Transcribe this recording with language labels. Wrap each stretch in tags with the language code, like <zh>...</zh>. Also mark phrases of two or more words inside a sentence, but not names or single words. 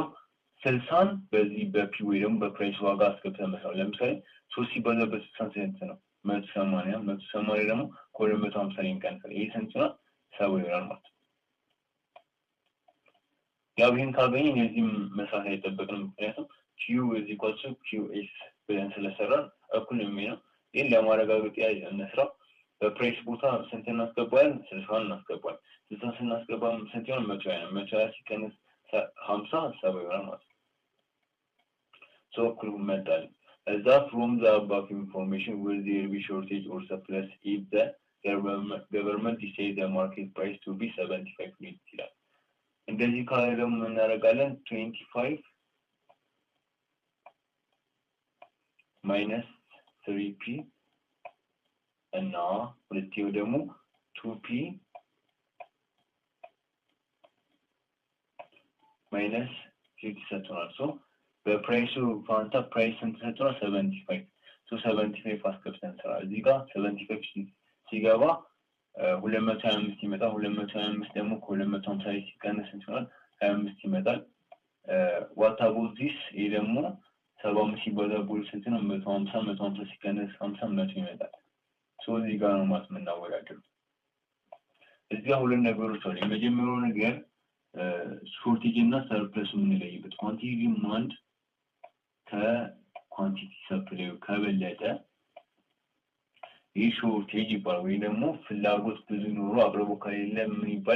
<am>60ን በዚህ በፒ ወይ ደግሞ በፕራይስ ዋጋ አስገብተን መስራት። ለምሳሌ 3 ሲባዛ በ60 ስንት ነው? 180 180 ደግሞ ከ250 ላይ እንቀንሳለን። ይሄ ስንት ነው? 70 ይሆናል ማለት ነው። ያው ይሄን ካገኘን የዚህም መስራት አይጠበቅንም። ምክንያቱም</am> <en>q is equal to qs</en> <am>ብለን ስለሰራን እኩል ነው የሚሆነው። ይሄን ለማረጋገጥ እንስራው። በፕራይስ ቦታ ስንት እናስገባለን? 60 እናስገባለን። 60 ስናስገባ ስንት ይሆናል? 120 ነው። 120 ሲቀነስ 50 70 ይሆናል ማለት ነው። ሶ እኩል መጣል እዛ</am> <en>from the above information will there be shortage or surplus if the government decides the market price to be 75 units</en> <am>ይላል። እንደዚህ ካለ ደግሞ እናደርጋለን 25</am> <en>minus 3p</en> <am>እና ሁለቴው ደግሞ</am> <en>2p minus 50</en> <am>ሰጥቷል። ሶ በፕራይሱ ፋንታ ፕራይስ ስንት ሰጥቷል? 75 ሶ 75 አስገብተን እንሰራ። እዚህ ጋር 75 ሲገባ 225 ይመጣል። 225 ደግሞ ከ250 ላይ ሲቀነስ ስንት ይሆናል? 25 ይመጣል።</am> <en>what about this?</en> <am>ይሄ ደግሞ 75 ሲባዛ ስንት ነው? 150 150 ሲቀነስ 50 100 ይመጣል። ሶ እዚህ ጋር ነው ማለት የምናወዳደረው። እዚህ ጋር ሁለት ነገሮች አሉ። የመጀመሪያው ነገር ሾርቴጅ እና ሰርፕለስ የምንለይበት</am> <en>quantity demand</en> <am>ከኳንቲቲ ሰፕላይ ከበለጠ ይህ ሾርቴጅ ይባላል። ወይ ደግሞ ፍላጎት ብዙ ኖሮ አቅርቦት ከሌለ ምን ይባል?</am>